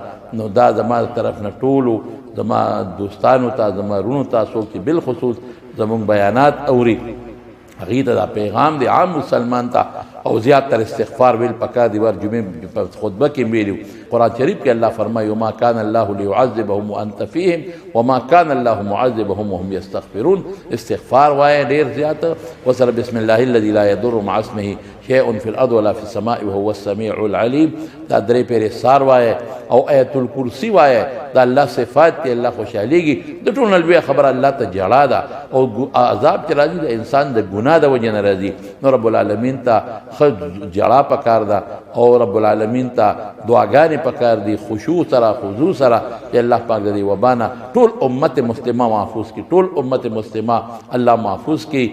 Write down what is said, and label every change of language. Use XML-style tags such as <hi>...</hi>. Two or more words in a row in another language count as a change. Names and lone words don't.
<ps>نو دا زما طرف نه ټولو زما دوستانو ته، زما رونو ته، څوک چې بالخصوص زمونږ بیانات اوري هغې ته دا پیغام دی عام مسلمان ته. او زیات تر استغفار ویل پکار دی. ور جمعې په خطبه کې ویلو قرآن شریف کې الله فرمایي</ps> <ar>وما كان الله ليعذبهم وانت فيهم وما كان الله معذبهم وهم يستغفرون.</ar> <ps>استغفار وایه ډېر زیات، وسره</ps> <ar>بسم الله الذي لا يضر مع اسمه شيء في الارض ولا في السماء وهو السميع العليم.</ar> <ps>دا درې پیرې سار وایه او آیت الکرسی وایه. دا الله صفات دی، الله خوشحالیږي. د ټول نه لویه خبره الله ته جړا ده او عذاب چې راځي د انسان د ګناه د وجې نه راځي. نو</ps> <ar>رب العالمین</ar> <ps>ته ښه جړا پکار ده او</ps> <ar>رب العالمین</ar> <ps>ته دعاګانې پکار دي، خشوع سره خضوع سره، چې الله پاک د دې وبا نه ټول امت مسلمه محفوظ کړي، ټول امت مسلمه الله محفوظ کړي.</ps>